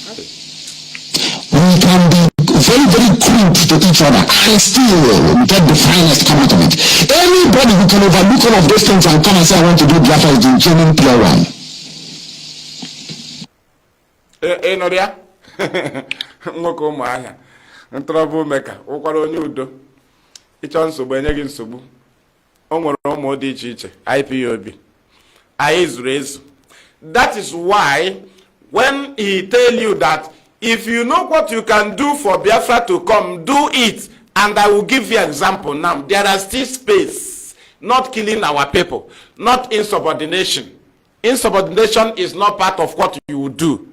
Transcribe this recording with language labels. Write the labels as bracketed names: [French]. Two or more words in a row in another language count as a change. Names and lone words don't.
[English] We can be very, very crude to each other and still get the finest come out of it. Anybody who can overlook all of those things and come and say, I want to do Biafra is the genuine pure one. No, there? [Igbo] Nwoke ụmụ ahịa [English] trouble maker [Igbo] ụkwara onye udo ịchọ nsogbu enyeghị nsogbu o nwere ụmụ dị iche iche IPOB anyị zuru ezu. [English] That is why when he tell you that if you know what you can do for Biafra to come, do it. And I will give you an example now. There are still space, not killing our people, not insubordination. Insubordination is not part of what you will do.